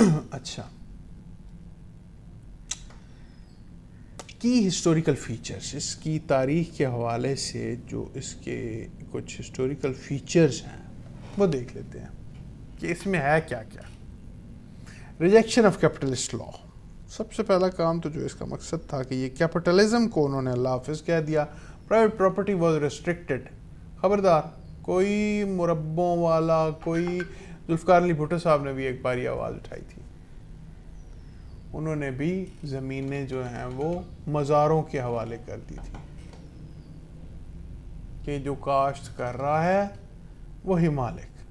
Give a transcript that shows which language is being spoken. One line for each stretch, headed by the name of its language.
Urdu: اچھا, کی historical features, اس کی تاریخ کے حوالے سے جو اس کے کچھ ہسٹوریکل فیچرز ہیں وہ دیکھ لیتے ہیں کہ اس میں ہے کیا کیا.
English: Rejection of capitalist law.
Urdu: سب سے پہلا کام تو جو اس کا مقصد تھا کہ یہ کیپٹلزم کو انہوں نے اللہ حافظ کہہ دیا
English: Private property was restricted.
Urdu: خبردار کوئی مربوں والا, کوئی ذوالفقار علی بھٹو صاحب نے بھی ایک باری آواز اٹھائی تھی, انہوں نے بھی زمینیں جو ہیں وہ مزاروں کے حوالے کر دی تھی کہ جو کاشت کر رہا ہے وہی مالک.